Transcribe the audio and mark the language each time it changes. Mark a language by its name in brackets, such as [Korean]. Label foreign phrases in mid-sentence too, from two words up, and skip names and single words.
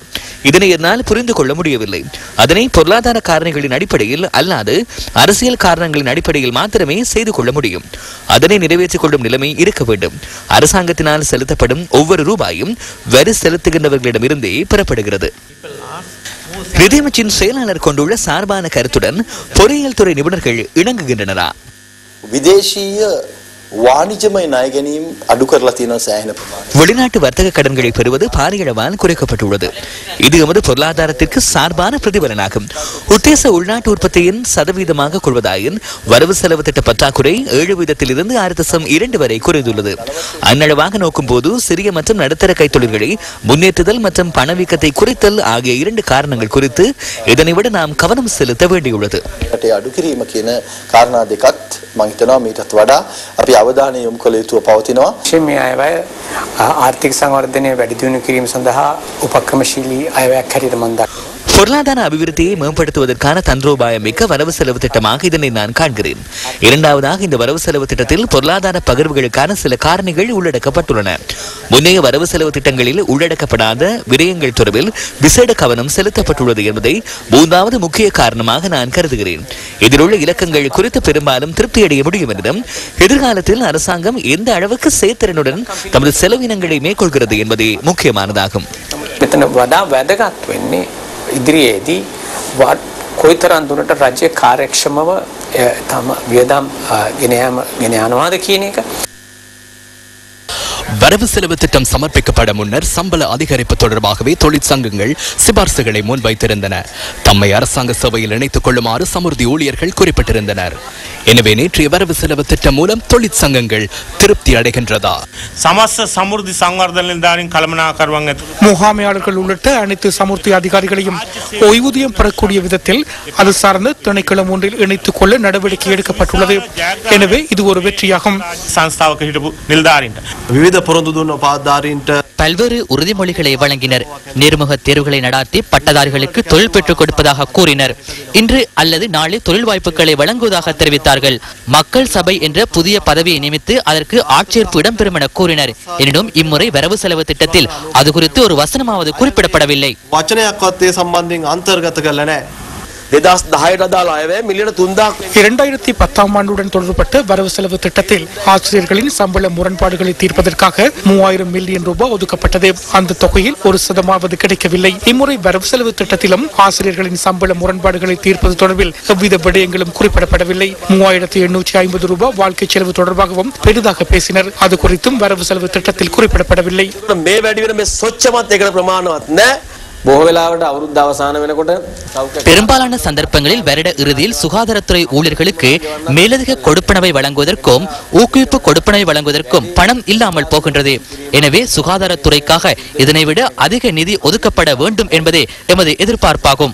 [Tamil] இதனை என்னால் புரிந்து கொள்ள முடியவில்லை. அதனை பொருளாதார காரணங்களின் அடிப்படையில் அல்லாது அரசியல் காரணங்களின் அடிப்படையில் மாத்திரமே செய்து கொள்ள முடியும். அதனை நிறைவேற்றிக் கொள்ளும் நிலைமை இருக்க வேண்டும். அரசாங்கத்தினால் செலுத்தப்படும் ஒவ்வொரு ரூபாயும் வரி செலுத்துகின்றவர்களிடமிருந்தே பெறப்படுகிறது. நிதியமைச்சின் செயலாளர் கொண்டுள்ள சார்பான கருத்துடன் பொறியியல் துறை நிபுணர்கள் இணங்குகின்றனரா? [Sinhala] විදේශීය වාණිජමය ණය ගැනීම අඩු කරලා තියෙනවා සෑහෙන ප්‍රමාණයක්. [Tamil] வெளிநாட்டு வர்த்தக கடன்களை பெறுவது பாரிய அளவால் குறைக்கப்பட்டுள்ளது. இது எமது பொருளாதாரத்திற்கு சார்பான பிரதிபலனாகும். உத்தேச உள்நாட்டு உற்பத்தியின் சதவீதமாக கொள்வதாயின் வரவு செலவு திட்ட பற்றாக்குறை 7% 6.2 வரை குறைந்துள்ளது. அந்நளவாக நோக்கும் போது சிறிய மற்றும் நடுத்தர கைத்தொழில்களை முன்னேற்றுதல் மற்றும் பணவீக்கத்தை குறைத்தல் ஆகிய 2 காரணங்கள் குறித்து இதனை விட நாம் கவனம் செலுத்த வேண்டியுள்ளது. [Sinhala] අඩු කිරීම කියන කාරණා දෙකත් මම හිතනවා මීටත් වඩා අපි අවධානය යොමු කළ යුතුව පවතිනවා. මේ අයවැය ආර්ථික සංවර්ධනය වැඩි දියුණු කිරීම සඳහා උපක්‍රමශීලී අයවැයක් හැටියට මම දක්වනවා. [Tamil] பொருளாதார அபிவிருத்தியை மேம்படுத்துவதற்கான தந்திரோபாயம் மிக்க வரவு செலவு திட்டமாக இதனை நான் காண்கிறேன். இரண்டாவதாக இந்த வரவு செலவு திட்டத்தில் பொருளாதார பகிர்வுகளுக்கான சில காரணிகள் உள்ளடக்கப்பட்டுள்ளன. முன்னைய வரவு செலவு திட்டங்களில் உள்ளடக்கப்படாத விடயங்கள் தொடர்பில் விசேட கவனம் செலுத்தப்பட்டுள்ளது என்பதை மூன்றாவது முக்கிய காரணமாக நான் கருதுகிறேன். இதில் உள்ள இலக்கங்கள் குறித்து பெரும்பாலும் திருப்தியடைய முடியும் என்றும் எதிர்காலத்தில் அரசாங்கம் எந்த அளவுக்கு செயற்திறனுடன் தமது செலவினங்களை மேற்கொள்கிறது என்பதே முக்கியமானதாகும். [Sinhala] ඉදිරියේදී කොයිතරම් දුරට රජය කාර්යක්ෂමව තම වියදම් ගෙන යනවාද කියන එක. [Tamil] வரவு செலவு திட்டம் சமர்ப்பிக்கப்பட முன்னர் சம்பள அதிகரிப்பு தொடர்பாகவே தொழிற்சங்கங்கள் சிபார்சுகளை முன்வைத்திருந்தன. தம்மை அரசாங்க சபையில் இணைத்துக் கொள்ளுமாறு சமுர்தி ஊழியர்கள் குறிப்பிட்டிருந்தனர். எனவே நேற்றைய வரவு செலவு திட்டம் மூலம் தொழிற்சங்கங்கள் திருப்தி அடைகின்றதா? சமஸ்த சமுர்தி சம்வர்தன நிலையத்தின் கலமனாக்கர்வங்க முகாமையாளர்கள் உள்ளிட்ட அனைத்து சமுர்த்தி அதிகாரிகளையும் ஓய்வூதியம் பெறக்கூடிய விதத்தில் அது சார்ந்த திணைக்களம் ஒன்றில் இணைத்துக் கொள்ள நடவடிக்கை எடுக்கப்பட்டுள்ளது. எனவே இது ஒரு வெற்றியாகும். [Sinhala] සංස්ථාවක හිටපු නිලධාරීන්ට විවිධ පොරොන්දු දුන්න පාත්ධාරීන්ට [Tamil] பல்வேறு உறுதிமொழிகளை வழங்கினர். நேர்முக தேர்வுகளை நடாத்தி பட்டதாரிகளுக்கு தொழில் பெற்றுக் கொடுப்பதாக கூறினர். இன்று அல்லது நாளை தொழில் வாய்ப்புகளை வழங்குவதாக தெரிவித்தார்கள். மக்கள் சபை என்ற புதிய பதவியை நியமித்து அதற்கு ஆட்சேர்ப்பு இடம்பெறும் என கூறினர். எனினும் இம்முறை வரவு செலவு திட்டத்தில் அது குறித்து ஒரு வசனமாவது குறிப்பிடப்படவில்லை. [Sinhala] වචනයක්වත් ඒ සම්බන්ධයෙන් අන්තර්ගත කරලා නැහැ. [Tamil] 2010 [Sinhala] අදාළ අයවැය මිලියන [Tamil] 2010 ஆண்டுடன் தொடர்பட்ட வரவு செலவு திட்டத்தில் ஆசிரியர்களின் சம்பள முரண்பாடுகளை தீர்ப்பதற்காக 3000 மில்லியன் ரூபாய் ஒதுக்கப்பட்டது. அந்த தொகையில் 1% கிடைக்கவில்லை. இம்முறை வரவு செலவு திட்டத்திலும் ஆசிரியர்களின் சம்பள முரண்பாடுகளை தீர்ப்பது தொடர்பில் எவ்வித விடயங்களும் குறிப்பிடப்படவில்லை. 3850 ரூபாய் வாழ்க்கை செலவு தொடர்பாகவும் பெரிதாக பேசினர். அது குறித்தும் வரவு செலவு திட்டத்தில் குறிப்பிடப்படவில்லை. [Sinhala] මේ වැඩි වෙන මේ සොච්චමත් එකට ප්‍රමාණවත් නැහැ. බොහෝ වෙලාවට අවුරුද්ද අවසාන වෙනකොට [Tamil] பெரும்பாலான சந்தர்ப்பங்களில் வருட இறுதியில் சுகாதாரத்துறை ஊழியர்களுக்கு மேலதிக கொடுப்பனவை வழங்குவதற்கும் ஊக்குவிப்பு கொடுப்பனவை வழங்குவதற்கும் பணம் இல்லாமல் போகின்றது. எனவே சுகாதாரத்துறைக்காக இதனை விட அதிக நிதி ஒதுக்கப்பட வேண்டும் என்பதே எமது எதிர்பார்ப்பாகும்.